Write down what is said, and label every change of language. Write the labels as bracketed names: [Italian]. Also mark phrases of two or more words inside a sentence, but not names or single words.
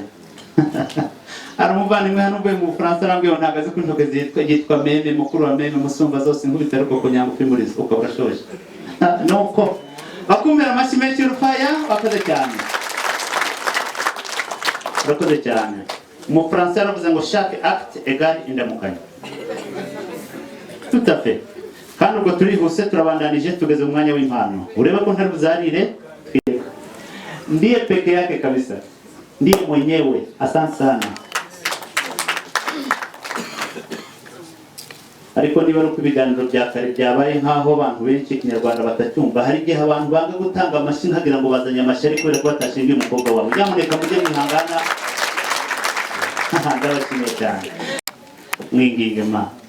[Kinyarwanda] Hari umuvandimwe hano uvuye mu Bufaransa arambwiye ngo ntabwo azi ko intoke yitwa meme, mukuru wa meme, umusumba zose inkubita ariko ku nyambo kwimuriza ukaba urashoje. Nuko bakumira amashyi menshi y'urufaya. Urakoze cyane. Umufaransa yaravuze ngo [French] chaque acte égale [Kinyarwanda] indamukanyo. [French] Tout à fait. [Kinyarwanda] kandi ubwo turihuse turabandanije tugeze mu mwanya w'impano. Ureba ko ntari buzarire, [Swahili] ndiye peke yake kabisa, ndiye mwenyewe. Asante sana. [Kinyarwanda] Ariko niba ari uko ibiganiro bya kare byabaye nk'aho abantu benshi ikinyarwanda batacyumva, hari igihe abantu banga gutanga amashyi nkagira ngo bazanye amashyi kubera ko batashingiye umukobwa wawe. Nyamuneka mujye mwihangana. Ndabashimiye cyane. Mwinginge ma.